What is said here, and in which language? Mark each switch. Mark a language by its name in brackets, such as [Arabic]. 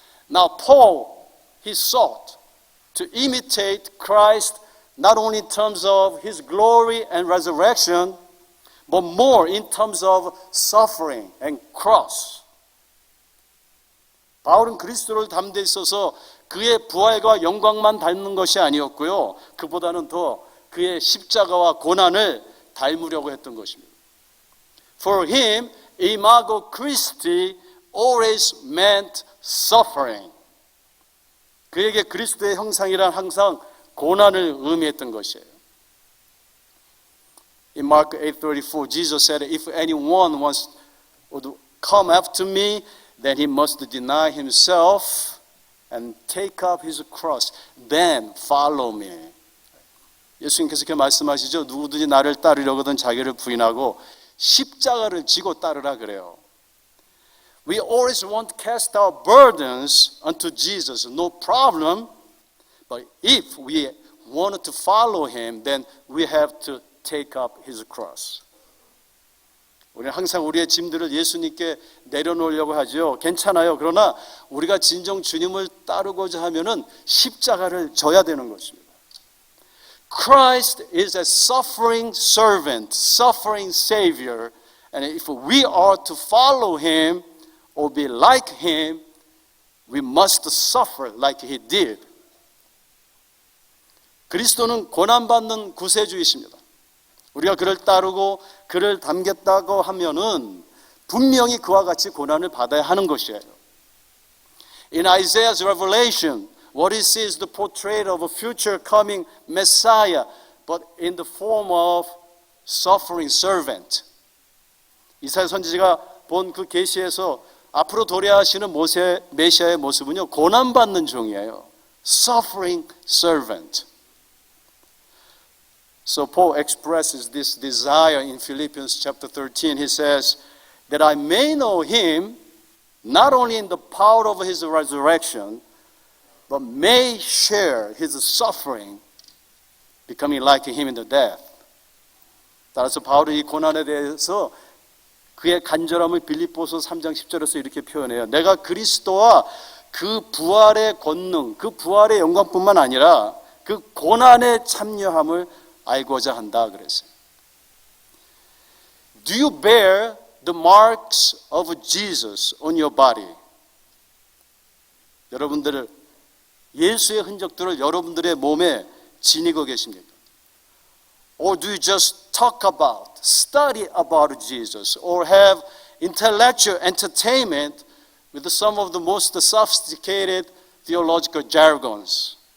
[English] Now Paul, he sought to imitate Christ not only in terms of his glory and resurrection, but more in terms of suffering and cross. [Korean] 바울은 그리스도를 닮되 있어서 그의 부활과 영광만 닮는 것이 아니었고요. 그보다는 더 그의 십자가와 고난을 닮으려고 했던 것입니다. [English] For him, imago Christi always meant suffering. [Korean] 그에게 그리스도의 형상이란 항상 고난을 의미했던 것이에요. [English] In Mark 8:34, Jesus said, If anyone wants to come after me, then he must deny himself and take up his cross. Then follow me. [Korean] 예수님께서 이렇게 말씀하시죠. 누구든지 나를 따르려거든 자기를 부인하고 십자가를 지고 따르라 그래요. [English] We always want to cast our burdens unto Jesus. No problem. But if we wanted to follow him, then we have to take up his cross. [Korean] 우리는 항상 우리의 짐들을 예수님께 내려놓으려고 하죠. 괜찮아요. 그러나 우리가 진정 주님을 따르고자 하면은 십자가를 져야 되는 것입니다. [English] Christ is a suffering servant, suffering savior, and if we are to follow him or be like him, we must suffer like he did. [Korean] 그리스도는 고난받는 구세주이십니다. 우리가 그를 따르고 그를 닮겠다고 하면은 분명히 그와 같이 고난을 받아야 하는 것이에요. [English] In Isaiah's revelation, what he sees is the portrait of a future coming Messiah, but in the form of suffering servant. [Korean] 이사야 선지자가 본 그 계시에서 앞으로 도래하시는 메시아의 모습은요, 고난받는 종이에요. [English] Suffering servant. So Paul expresses this desire in Philippians chapter 13. He says, that I may know him, not only in the power of his resurrection, but may share his suffering, becoming like him in the death. [Korean] 따라서 바울이 이 고난에 대해서 그의 간절함을 빌립보서 3장 10절에서 이렇게 표현해요. 내가 그리스도와 그 부활의 권능, 그 부활의 영광뿐만 아니라 그 고난에 참여함을 알고자 한다 그랬어요. [English] Do you bear the marks of Jesus on your body? [Korean] 여러분들 예수의 흔적들을 여러분들의 몸에 지니고 계십니까? [English] Or do you just talk about, study about Jesus, or have intellectual entertainment with some of the most sophisticated theological jargons?